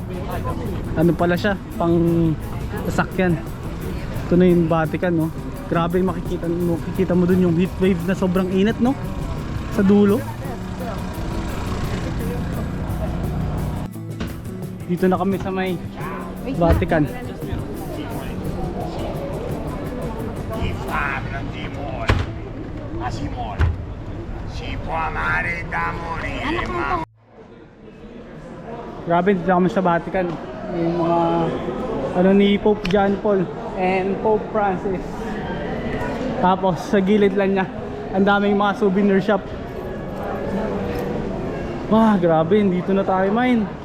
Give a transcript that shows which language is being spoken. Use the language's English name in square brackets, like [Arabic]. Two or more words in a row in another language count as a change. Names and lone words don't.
[Filipino] Ano pala siya, pang sasakyan. Ito na yung Vatican, no? Grabe, makikita mo dun yung heat wave na sobrang init, no? Sa dulo. Dito na kami sa may Vatican. [Italian] Chi fa non ti muore, ma si muore. Si può amare da morire, ma [Filipino] Grabe, dito kami sa Vatican. Yung mga ano ni Pope John Paul and Pope Francis. Tapos sa gilid lang niya, ang daming mga souvenir shop. Wah, grabe, dito na tayo mine.